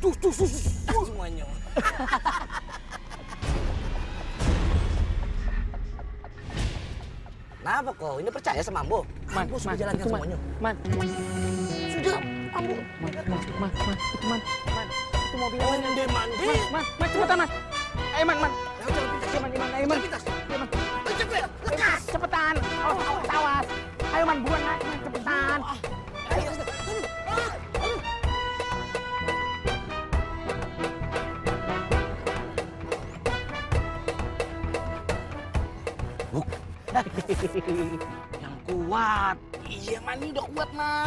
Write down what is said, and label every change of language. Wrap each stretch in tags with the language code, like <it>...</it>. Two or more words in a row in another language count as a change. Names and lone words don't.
<id>Semuanya. Kenapa kau? Ini percaya sama Ambo? Ambo sudah jalankan semuanya. Man. Sudah, Ambo. Man. Itu Man. Itu mobil Man. Mandi. Man, cepetan Man. Ayo Man. Ayo Man. Cepetan. Awas. Ayo Man, buruan Man. Cepetan. Yang kuat. Iya, Man, ini udah kuat, Man.</id>